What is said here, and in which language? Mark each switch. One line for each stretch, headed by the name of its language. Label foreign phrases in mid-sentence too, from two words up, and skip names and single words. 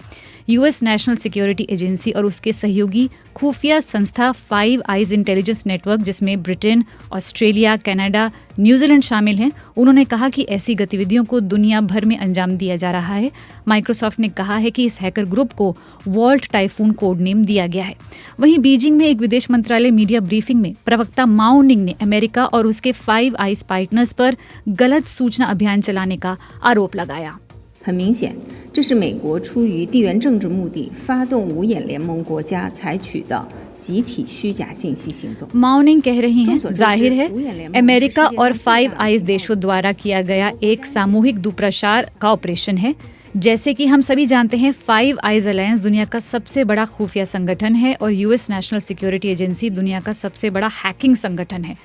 Hindi: यूएस नेशनल सिक्योरिटी एजेंसी और उसके सहयोगी खुफिया संस्था 5 आइज इंटेलिजेंस नेटवर्क, जिसमें ब्रिटेन, ऑस्ट्रेलिया, कनाडा, न्यूजीलैंड शामिल हैं, उन्होंने कहा कि ऐसी गतिविधियों को दुनिया भर में अंजाम दिया जा रहा है। माइक्रोसॉफ्ट ने कहा है कि इस हैकर ग्रुप को वॉल्ट टाइफून कोड नेम दिया गया है। वहीं बीजिंग में एक विदेश मंत्रालय मीडिया ब्रीफिंग में प्रवक्ता माओ निंग ने अमेरिका और उसके 5 आइज पार्टनर्स पर गलत सूचना अभियान चलाने का आरोप लगाया।
Chinese: 很明显，这是美国出于地缘政治目的发动五眼联盟国家采取的集体虚假信息行动।
Hindi: माउनिंग कह रही हैं, जाहिर है अमेरिका और 5 आइज देशों द्वारा किया गया एक सामूहिक दुष्प्रचार का ऑपरेशन है। जैसे कि हम सभी जानते हैं, 5 आइज अलायंस दुनिया का सबसे बड़ा खुफिया संगठन है और यूएस नेशनल सिक्योरिटी एजेंसी दुनिया का सबसे बड़ा हैकिंग संगठन है।